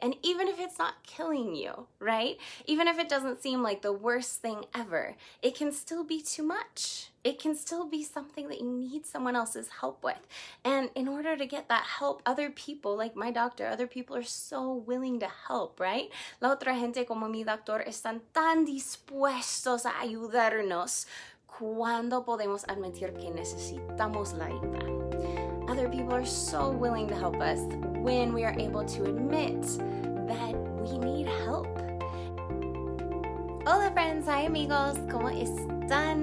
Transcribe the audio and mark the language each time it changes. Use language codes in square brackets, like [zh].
[en] And even if it's not killing you, right? Even if it doesn't seem like the worst thing ever, it can still be too much. It can still be something that you need someone else's help with. And in order to get that help, other people, like my doctor, other people are so willing to help, right? [es] La otra gente como mi doctor están tan dispuestos a ayudarnos cuando podemos admitir que necesitamos la ayuda. [en] Other people are so willing to help us when we are able to admit that we need help. [es] Hola [en] friends, hi [es] amigos, ¿cómo están?